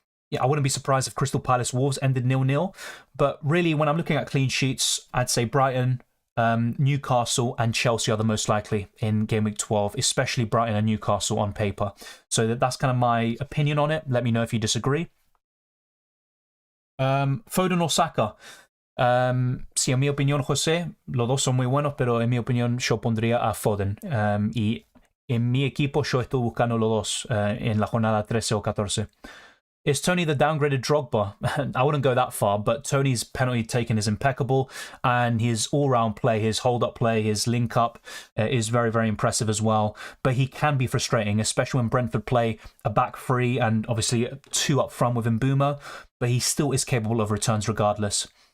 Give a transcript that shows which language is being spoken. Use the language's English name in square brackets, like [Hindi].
[English] Yeah, I wouldn't be surprised if Crystal Palace Wolves ended 0-0. But really, when I'm looking at clean sheets, I'd say Brighton, Newcastle and Chelsea are the most likely in Game Week 12, especially Brighton and Newcastle on paper. So that's kind of my opinion on it. Let me know if you disagree. Foden or Saka. [Spanish] Sí, en mi opinión, José, los dos son muy buenos, pero en mi opinión yo pondría a Foden. Y en mi equipo yo estoy buscando los dos en la jornada 13 o 14. [English] Is Tony the downgraded Drogba? I wouldn't go that far, but Tony's penalty taken is impeccable, and his all-round play, his hold-up play, his link-up is very, very impressive as well. But he can be frustrating, especially when Brentford play a back three and obviously 2 up front with Mbeumo, but he still is capable of returns regardless.